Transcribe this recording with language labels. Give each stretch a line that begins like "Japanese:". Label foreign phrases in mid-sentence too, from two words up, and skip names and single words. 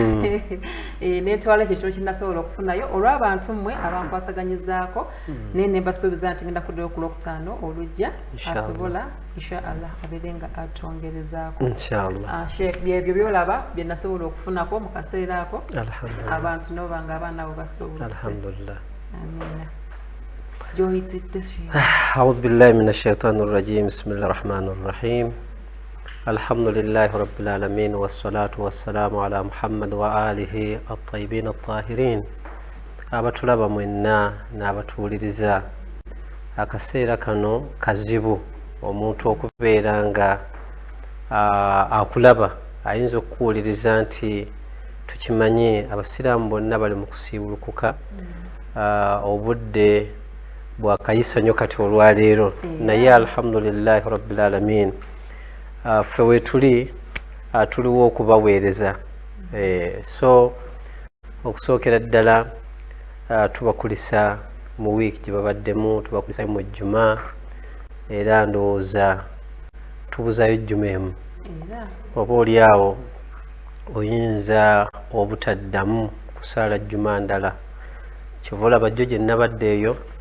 Ganda: netwala ekyo kino kinasobola okufunayo olw'abantu mmwe abankwasaganyizaako naye ne mbasuubiza nti ngenda kuddayo ku Lwokutaano olujja asobola inshaallah abeere nga atongerezaako byebyo byolaba bye nasobola okufunako mu kaseera ako abantu nabo banga abaana abo basobola alhamdulillah amina joyitidde
Arabic: أعوذ بالله من الشيطان الرجيم بسم الله الرحمن الرحيم الحمد لله رب العالمين والصلاة والسلام على محمد وآله الطيبين الطاهرين
Ganda: abatulaba mwenna n'abatuwuliriza akaseera kano kazibu omuntu okubeera nga akulaba ayinza okuwuliriza nti tukimanye abasiraamu bonna bali mu kusiibulukuka obudde bwakayisa nnyo kati olwaleero naye
Arabic: الحمد لله رب العالمين
Ganda: ffe wetuli tuliwo okubaweereza so okusookera ddala tubakulisa mu wiiki gye babaddemu tubakulisa mu jjuma era ndowooza tubuzayo jjuma emu oba oli awo oyinza obutaddamu kusaala jjuma ndala kyova olaba jjo gye nabaddeeyo